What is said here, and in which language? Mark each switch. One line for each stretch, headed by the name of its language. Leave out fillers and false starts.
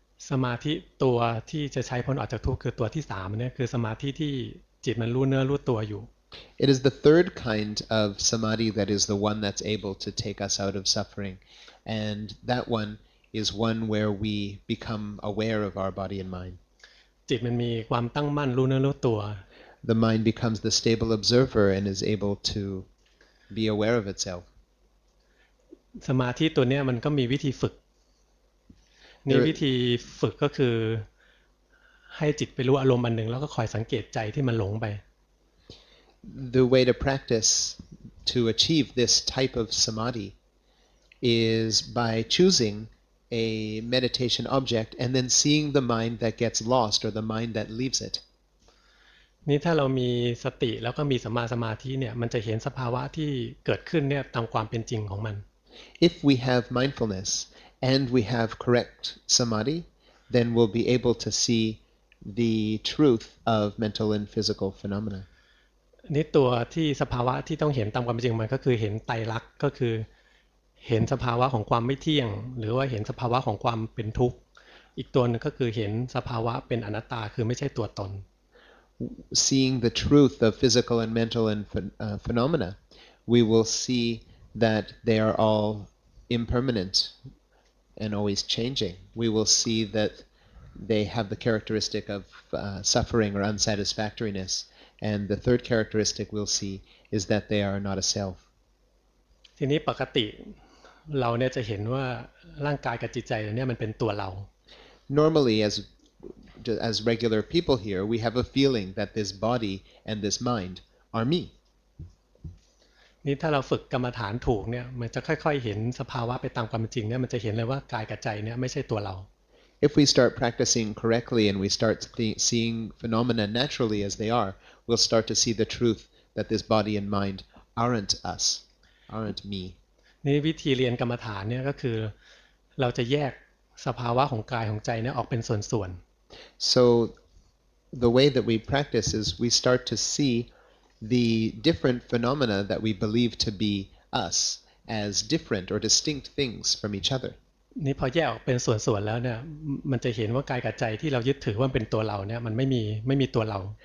Thai: สมาธิตัวที่จะใช้พ้นออกจากทุกข์คือตัวที่3เนี่ยคือสมาธิที่จิตมันรู้เนื้อรู้ตัวอยู่
English: It is the third kind of samadhi that is the one that's able to take us out of suffering. And that one is one where we become aware of our body and mind.
Thai: จิตมันมีความตั้งมั่นรู้เนื้อรู้ตัว
English: The mind becomes the stable observer and is able to be aware of itself.
Thai: สมาธิตัวเนี้ยมันก็มีวิธีฝึกนี่วิธีฝึกก็คือให้จิตไปรู้อารมณ์อันหนึ่งแล้วก็คอยสังเกตใจที่มันหลงไป
English: The way to practice to achieve this type of samadhi is by choosing a meditation object and then seeing the mind that gets lost or the mind that leaves it.
Thai: นี่ถ้าเรามีสติแล้วก็มีสัมมาสมาธิเนี่ยมันจะเห็นสภาวะที่เกิดขึ้นเนี่ยตามความเป็นจริงของมัน
English: If we have mindfulness and we have correct samadhi, then we'll be able to see the truth of mental and physical phenomena.
Thai: นี่ตัวที่สภาวะที่ต้องเห็นตามความเป็นจริงมันก็คือเห็นไตรลักษณ์ก็คือเห็นสภาวะของความไม่เที่ยงหรือว่าเห็นสภาวะของความเป็นทุกข์อีกตัวนึงก็คือเห็นสภาวะเป็นอนัตตาคือไม่ใช่ตัวตน
English: Seeing the truth of physical and mental and phenomena, we will see that they are all impermanent and always changing. We will see that they have the characteristic of suffering or unsatisfactoriness. And the third characteristic we'll see is that they are not a self.
Thai: ทีนี้ปกติเราเนี่ยจะเห็นว่าร่างกายกับจิตใจเนี่ยมันเป็นตัวเรา
English: Normally, as regular people here, we have a feeling that this body and this mind are me.
Thai: นี่ถ้าเราฝึกกรรมฐานถูกเนี่ยมันจะค่อยๆเห็นสภาวะไปตามความจริงเนี่ยมันจะเห็นเลยว่ากายกับใจเนี่ยไม่ใช่ตัวเรา
English: If we start practicing correctly and we start seeing phenomena naturally as they are, we'll start to see the truth that this body and mind aren't us, aren't me.
Thai: นี่วิธีเรียนกรรมฐานเนี่ยก็คือเราจะแยกสภาวะของกายของใจเนี่ยออกเป็นส่วนๆ
English: So the way that we practice is we start to see the different phenomena that we believe to be us as different or distinct things from each other.
Thai: นี่พอแยกออกเป็นส่วนๆแล้วเนี่ยมันจะเห็นว่ากายกับใจที่เรายึดถือว่าเป็นตัวเราเนี่ยมันไม่มีตัวเรา